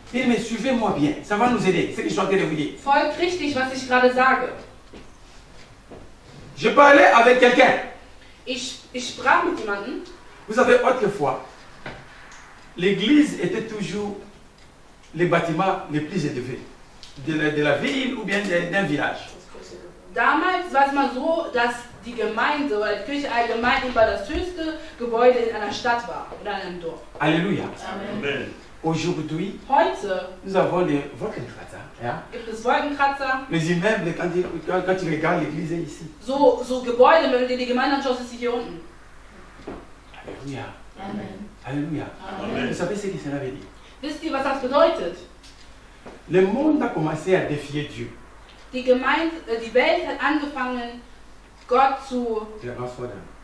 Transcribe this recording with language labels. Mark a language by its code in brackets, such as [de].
[fr] Mais suivez-moi bien, ça va nous aider, c'est ce que je suis en train de vous dire. [de] Folgt richtig, was ich gerade sage. [fr] Je parlais avec quelqu'un. [de] Ich sprach mit jemandem. [fr] Vous savez, autrefois, l'église était toujours les bâtiments les plus élevés de la ville ou bien d'un village. [de] Damals war es mal so, dass die Gemeinde oder die Kirche allgemein immer das höchste Gebäude in einer Stadt war oder in einem Dorf. Alléluia. Amen. [fr] Aujourd'hui, [de] Heute [fr] nous avons des Wolkenkratzer. Ja? [de] gibt es Wolkenkratzer, [fr] Les immeubles, quand tu regardes l'église est ici. [de] so Gebäude, wenn du dir die Gemeinde anschaust, ist sie hier unten. Alléluia. Amen. Alléluia. Amen. [fr] Vous savez ce que cela veut dire? [de] Wisst ihr, was das bedeutet? [fr] Le monde a commencé à défier Dieu. [de] Die Welt hat angefangen, Gott herauszufordern.